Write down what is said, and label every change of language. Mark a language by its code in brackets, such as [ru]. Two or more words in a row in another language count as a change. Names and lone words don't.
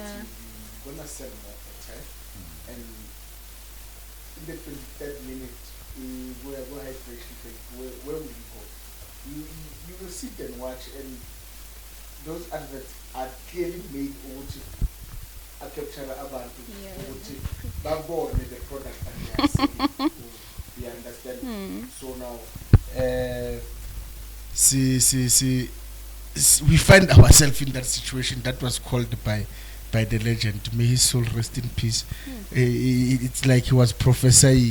[en] You're gonna sell more water, and in the 23rd minute, where hydration take, where will you go? You will sit and watch, and those adverts are clearly made to capture [zu] abantu ukuthi babone [en] the product that they are selling. You understand? So now, we find ourselves in that situation that was called by the legend. May his soul rest in peace. It's like he was prophesying.